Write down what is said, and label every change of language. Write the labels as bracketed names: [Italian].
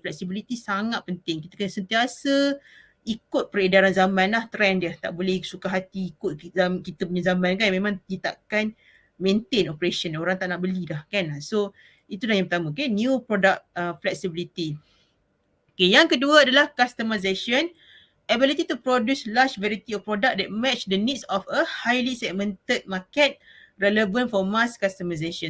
[Malay] Flexibility sangat penting. Kita kena sentiasa ikut peredaran zaman lah, trend dia. Tak boleh suka hati ikut kita punya zaman kan. Memang kita takkan maintain operation. Orang tak nak beli dah kan. So itu dah yang pertama. [English] Okay, new product flexibility. [Malay] Okay, yang kedua adalah customization. [English] Ability to produce large variety of product that match the needs of a highly segmented market relevant for mass customization.